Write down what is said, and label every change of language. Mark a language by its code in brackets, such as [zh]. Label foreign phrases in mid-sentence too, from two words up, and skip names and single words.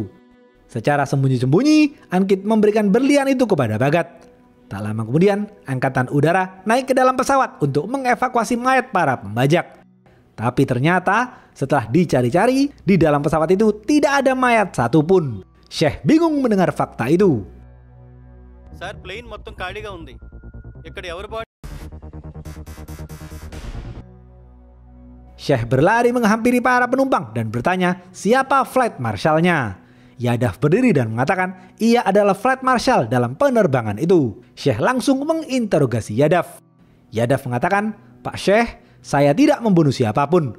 [id] Secara sembunyi-sembunyi, Ankit memberikan berlian itu kepada Bhagat. Tak lama kemudian, Angkatan Udara naik ke dalam pesawat untuk mengevakuasi mayat para pembajak. Tapi ternyata, setelah dicari-cari, di dalam pesawat itu tidak ada mayat satupun. Sheikh bingung mendengar fakta itu. [en] sir plane [te] మొత్తం ఖాళీగా ఉంది. ఇక్కడ ఎవరు బాడీ? [id] Sheikh berlari menghampiri para penumpang dan bertanya siapa [en] Flight Marshal- [id] nya. Yadav berdiri dan mengatakan ia adalah [en] Flight Marshal [id] dalam penerbangan itu. Sheikh langsung menginterogasi Yadav. Yadav mengatakan, "Pak Sheikh, saya tidak membunuh siapapun.